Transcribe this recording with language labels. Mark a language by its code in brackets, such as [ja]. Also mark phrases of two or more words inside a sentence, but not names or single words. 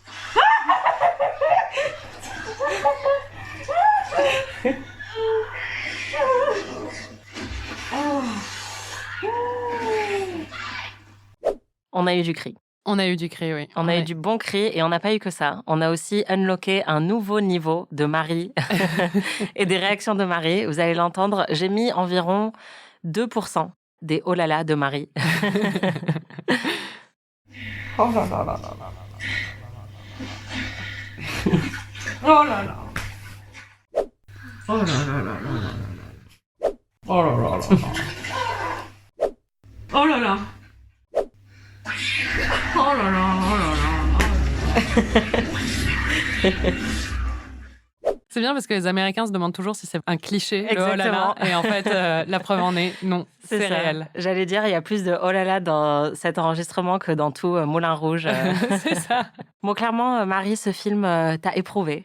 [fr] On a eu du cri. On a eu du cri, oui. On a eu du bon cri et on n'a pas eu que ça. On a aussi unlocké un nouveau niveau de Marie et des réactions de Marie. Vous allez l'entendre, j'ai mis environ 2% des oh là là de Marie. Oh là là là là là là. Oh là là. Oh là là là là là. Oh là là là là. Oh là là. Oh là là, oh là là. C'est bien parce que les Américains se demandent toujours si c'est un cliché. Le oh là Exactement. là. Et en fait, la preuve en est, non, c'est ça. réel. J'allais dire, il y a plus de oh là là dans cet enregistrement que dans tout Moulin Rouge. C'est ça. Bon, clairement, Marie, ce film t'a éprouvé.